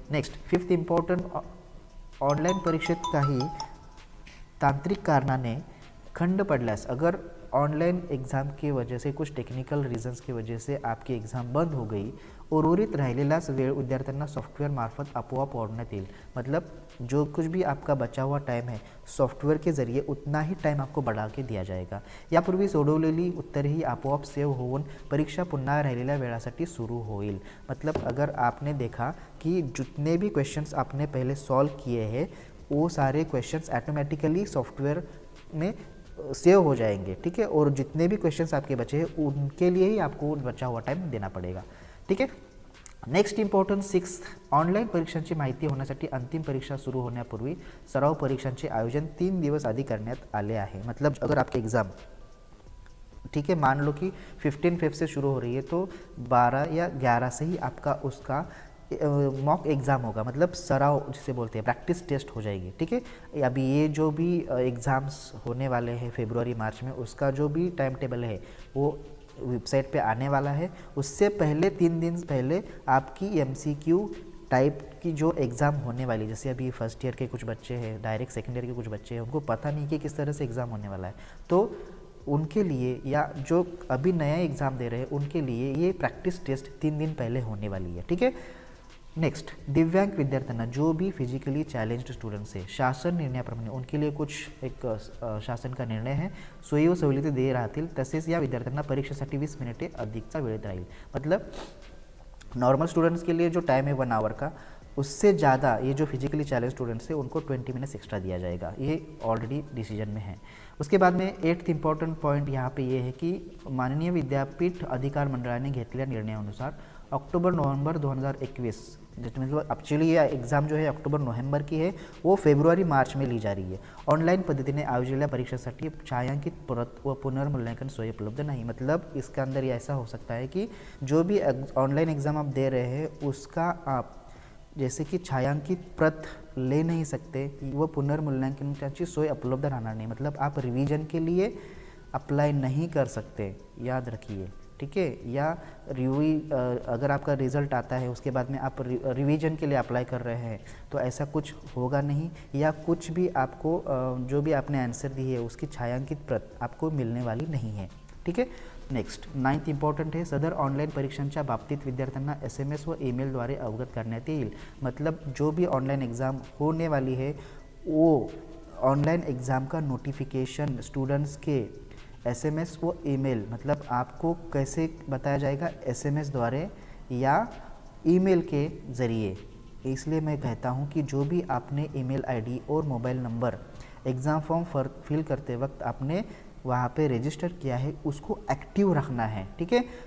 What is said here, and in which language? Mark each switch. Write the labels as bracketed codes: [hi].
[mr] Next 5th important, online परीक्षेत काही तांत्रिक कारणाने खंड पडल्यास, [hi] अगर ऑनलाइन एग्ज़ाम की वजह से कुछ टेक्निकल रीजन्स की वजह से आपकी एग्ज़ाम बंद हो गई, [mr] उर्वरित राहिलेलाच वेळ विद्यार्थ्यांना सॉफ्टवेयर मार्फत आपोआप वाढवण्यात येईल। [hi] मतलब जो कुछ भी आपका बचा हुआ टाइम है सॉफ्टवेयर के ज़रिए उतना ही टाइम आपको बढ़ा के दिया जाएगा। [mr] यापूर्वी सोडवलेली उत्तरे ही आपोआप सेव्ह होऊन परीक्षा पुन्हा राहिलेल्या वेळासाठी सुरू होईल। [hi] मतलब अगर आपने देखा कि जितने भी क्वेश्चंस आपने पहले सॉल्व किए हैं वो सारे क्वेश्चंस ऑटोमेटिकली सॉफ्टवेयर में सेव हो जाएंगे, ठीक है। और जितने भी क्वेश्चंस आपके बचे हैं उनके लिए ही आपको बचा हुआ टाइम देना पड़ेगा, ठीक है। [mr] नेक्स्ट इम्पॉर्टंट 6th, ऑनलाईन परीक्षांची माहिती होण्यासाठी अंतिम परीक्षा सुरू होण्यापूर्वी सराव परीक्षांचे आयोजन 3 दिवस आधी करण्यात आले आहे। [hi] मतलब अगर आपके एग्ज़ाम, ठीक है, मान लो कि 15 फेब से शुरू हो रही है तो 12 या 11 से ही आपका उसका मॉक एग्ज़ाम होगा। मतलब सराव जिसे बोलते हैं, प्रैक्टिस टेस्ट हो जाएगी, ठीक है। अभी ये जो भी एग्ज़ाम्स होने वाले हैं फरवरी मार्च में, उसका जो भी टाइम टेबल है वो वेबसाइट पे आने वाला है। उससे पहले 3 दिन पहले आपकी MCQ टाइप की जो एग्ज़ाम होने वाली, जैसे अभी फर्स्ट ईयर के कुछ बच्चे हैं, डायरेक्ट सेकेंड ईयर के कुछ बच्चे हैं, उनको पता नहीं कि किस तरह से एग्ज़ाम होने वाला है, तो उनके लिए या जो अभी नया एग्ज़ाम दे रहे हैं उनके लिए ये प्रैक्टिस टेस्ट 3 दिन पहले होने वाली है, ठीक है। नेक्स्ट, [mr] दिव्यांग विद्यार्थ्यांना, [hi] जो भी फिजिकली चॅलेंज्ड स्टूडेंट्स है, [mr] शासन निर्णयाप्रमाणे [hi] उनके लिए कुछ एक शासन का निर्णय है, [mr] सोयी व सवलती दे राहतील। तसेच या विद्यार्थ्यांना परीक्षेसाठी 20 मिनिटे अधिकचा वेळ राहील। [hi] मतलब नॉर्मल स्टूडेंट्स के लिए जो टाइम है 1 आवर का, उससे ज़्यादा ये जो फिजिकली चैलेंज स्टूडेंट्स हैं उनको 20 मिनट्स एक्स्ट्रा दिया जाएगा। ये ऑलरेडी डिसीजन में है। उसके बाद में 8th इम्पॉर्टंट पॉइंट यहाँ पे ये है कि [mr] माननीय विद्यापीठ अधिकार मंडळाने घेतलेल्या निर्णयानुसार ऑक्टोबर-नवंबर 2021, [hi] मतलब एक्चुअली ये एग्ज़ाम जो है अक्टूबर-नवंबर की है, वो फरवरी-मार्च में ली जा रही है। [mr] ऑनलाईन पद्धतीने आयोजलेल्या परीक्षेसाठी छायांकित प्रत व पुनर्मूल्यांकन सोय उपलब्ध नहीं। [hi] मतलब इसका अंदर ये ऐसा हो सकता है कि जो भी ऑनलाइन एग्ज़ाम आप दे रहे हैं उसका आप जैसे कि छायांकित प्रत ले नहीं सकते, वो [mr] पुनर्मूल्यांकनाची सोय उपलब्ध [hi] रहना नहीं। मतलब आप रिवीजन के लिए अप्लाई नहीं कर सकते, याद रखिए, ठीक है। या अगर आपका रिज़ल्ट आता है उसके बाद में आप रिवीजन के लिए अप्लाई कर रहे हैं तो ऐसा कुछ होगा नहीं, या कुछ भी आपको जो भी आपने आंसर दी है उसकी छायांकित प्रत आपको मिलने वाली नहीं है, ठीक है। [mr] नेक्स्ट 9th इम्पॉर्टंट है, सदर ऑनलाइन परीक्षांच्या बाबतीत विद्यार्थ्यांना SMS व ईमेलद्वारे अवगत करण्यात येईल। [hi] मतलब जो भी ऑनलाइन एग्ज़ाम होने वाली है वो ऑनलाइन एग्ज़ाम का नोटिफिकेशन स्टूडेंट्स के SMS व ईमेल, मतलब आपको कैसे बताया जाएगा, SMS द्वारा या ईमेल के ज़रिए। इसलिए मैं कहता हूँ कि जो भी आपने ईमेल ID और mobile number exam form fill करते वक्त आपने वहाँ पे रजिस्टर किया है उसको ॲक्टिव्ह रखना है, ठीक है।